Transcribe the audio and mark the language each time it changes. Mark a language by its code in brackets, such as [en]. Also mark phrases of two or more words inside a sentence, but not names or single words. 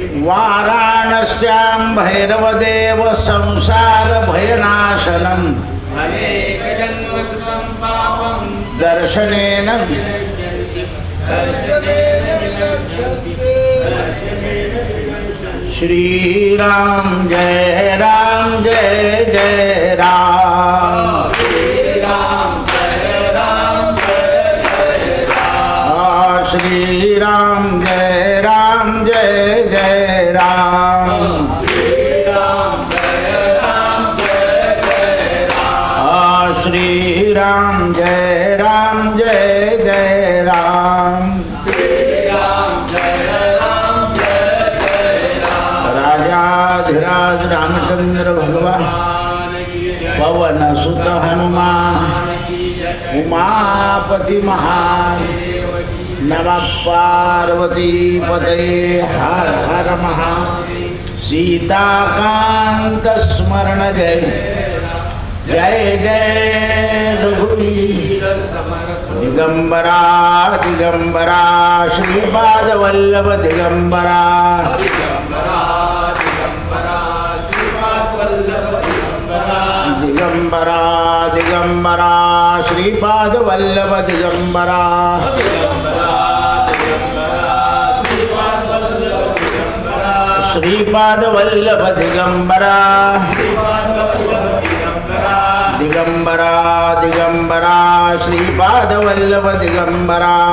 [sa] वाराणस्यां भैरवदेव संसार भयनाशनम् अनेक जन्म कृतं पापं दर्शनेन दर्शनेन विनश्यन्ति दर्शनेन विनश्यन्ति [hi] श्रीराम जय राम जय जय राम श्रीराम जय राम जय जय राम श्रीराम जय राम जय जय राम श्रीराम जय राम जय जय राम श्रीराम जय राम जय जय राम श्रीराम जय राम जय जय राम राजाधिराज रामचंद्र भगवान पवन सुत हनुमान उमापति महान नमः पार्वती पते हर हर महा सीताकांत स्मरण जय जय जय रघुवीर [mr] दिगंबरा दिगंबरा श्रीपाद वल्लभ दिगंबरा दिगंबरा दिगंबरा श्रीपाद वल्लभ दिगंबरा श्रीपाद वल्लभ दिगंबरा दिगंबरा दिगंबरा श्रीपाद वल्लभ दिगंबरा